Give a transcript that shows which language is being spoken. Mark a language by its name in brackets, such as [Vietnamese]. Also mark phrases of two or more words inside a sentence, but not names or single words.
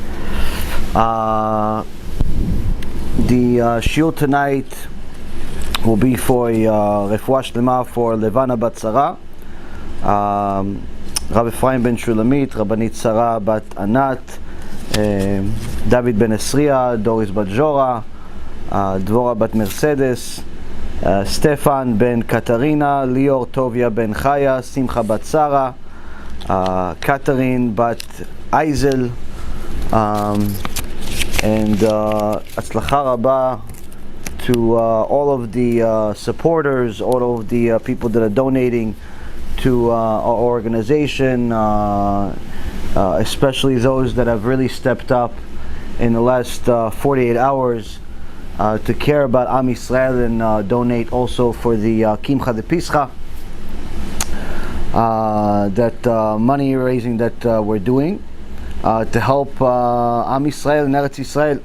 [English] The Shiur tonight will be for [Hebrew] רפואה שלמה [English] for Levana Bat Sarah, Rav Ephraim ben Shulamit, Rabbanit Sarah Bat Anat, David ben Esriya, Doris Bat Jora, Dvora Bat Mercedes, Stefan ben Katarina, Lior Tovia ben Chaya, Simcha Bat Sarah, Catherine Bat Aizel, and [Hebrew] הצלחה רבה [English] to all of the supporters, all of the people that are donating to our organization, especially those that have really stepped up in the last 48 hours to care about [Hebrew] עם ישראל [English] and donate also for the [Hebrew] קמחא דפסחא, [English] that money raising that we're doing to help [Hebrew] עם ישראל [English] and Eretz Yisrael.